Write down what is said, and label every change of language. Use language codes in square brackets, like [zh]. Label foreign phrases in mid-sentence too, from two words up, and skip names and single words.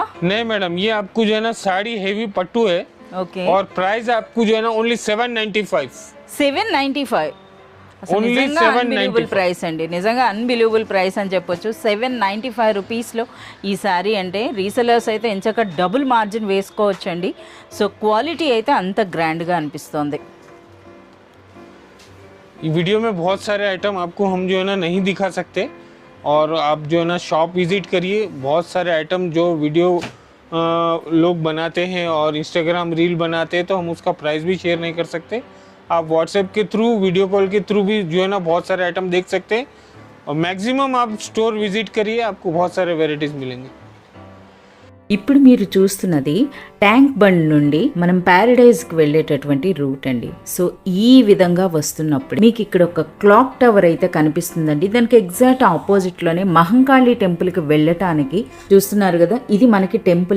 [hi] नहीं मैडम, ये आपको जो है ना साड़ी हेवी पट्टू है। ओके। और प्राइस आपको जो है ना ओनली 795। 795 [te] ఓన్లీ 795 ప్రైస్ అండి, నిజంగా [en] unbelievable price [te] అని చెప్పొచ్చు. 795 రూపీస్లో ఈ శారీ అంటే రీసెలర్స్ అయితే ఎంచక్క [en] double margin [te] వేసుకోవచ్చండి. సో క్వాలిటీ అయితే అంత గ్రాండ్గా అనిపిస్తుంది. [hi] ये वीडियो में बहुत सारे आइटम आपको हम जो है ना नहीं दिखा सकते, और आप जो है ना [en] shop visit [hi] करिए। बहुत सारे आइटम जो वीडियो लोग बनाते हैं और इंस्टाग्राम रील बनाते हैं तो हम उसका प्राइस भी शेयर नहीं कर सकते। आप व्हाट्सएप के थ्रू, [en] video call [hi] के थ्रू भी जो है ना बहुत सारे आइटम देख सकते हैं, और मैक्सिमम आप [en] store visit [hi] करिए, आपको बहुत सारे वेराइटीज़ मिलेंगे। [te] ఇప్పుడు మీరు చూస్తున్నది ట్యాంక్ బండ్ నుండి మనం ప్యారడైజ్కి వెళ్ళేటటువంటి రూట్ అండి. సో ఈ విధంగా వస్తున్నప్పుడు మీకు ఇక్కడ ఒక [en] clock tower [te] అయితే కనిపిస్తుందండి. దానికి [en] exact opposite [te] మహంకాళి టెంపుల్కి వెళ్ళటానికి చూస్తున్నారు కదా, ఇది మనకి టెంపుల్.